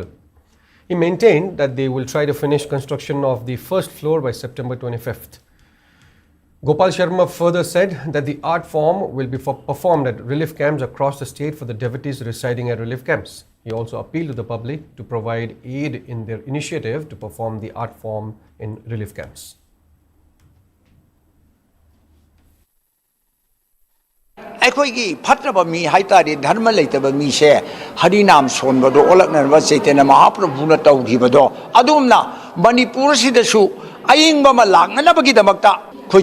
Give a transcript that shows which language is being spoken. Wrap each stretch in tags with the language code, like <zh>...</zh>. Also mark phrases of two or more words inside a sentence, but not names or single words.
<en>He maintained that they will try to finish construction of the first floor by September 25th. Gopal Sharma further said that the art form will be performed at relief camps across the state for the devotees residing at relief camps. He also appealed to the public to provide aid in their initiative to perform the art form in relief camps.</en> <mni>ꯑꯩꯈꯣꯏꯒꯤ ꯐꯠꯇꯕ ꯃꯤ ꯍꯥꯏꯇꯥꯔꯦ ꯙꯔꯃ ꯂꯩꯇꯕ ꯃꯤꯁꯦ ꯍꯔꯤꯅꯥꯝ ꯁꯣꯟꯕꯗꯣ ꯑꯣꯜꯂꯛꯅꯕ ꯆꯩꯇꯟꯌ ꯃꯍꯥꯄ꯭ꯔꯚꯨꯅ ꯇꯧꯈꯤꯕꯗꯣ ꯑꯗꯨꯝꯅ ꯃꯅꯤꯄꯨꯔꯁꯤꯗꯁꯨ ꯑꯏꯪꯕ ꯑꯃ ꯂꯥꯛꯅꯅꯕꯒꯤꯗꯃꯛꯇ ꯑꯩꯈꯣꯏ</mni>